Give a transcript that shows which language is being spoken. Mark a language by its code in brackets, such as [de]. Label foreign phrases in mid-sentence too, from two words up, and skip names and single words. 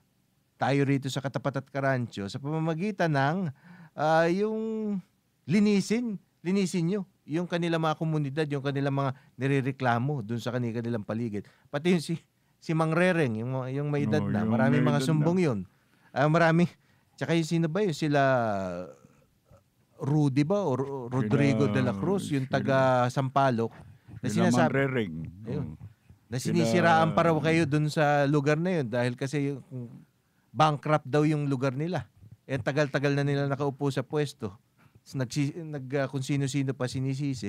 [tl] Tayo rito sa Katapat at Karancho sa pamamagitan ng yung linisin nyo yung kanilang mga komunidad, yung kanilang mga nirereklamo dun sa kanilang paligid. Pati yung si Mang Rereng, yung may edad na, Yung maraming may mga edad sumbong yun. Maraming, tsaka yung sino ba yun? Sila Rudy ba? O Rodrigo de la Cruz, yung taga Sampaloc. Na Sila sinasabi, Manrereng. ayun, na Sila- sinisiraan pa raw kayo dun sa lugar na yun dahil kasi bankrupt daw yung lugar nila. Tagal-tagal na nila nakaupo sa pwesto. Kung sino-sino pa sinisisi.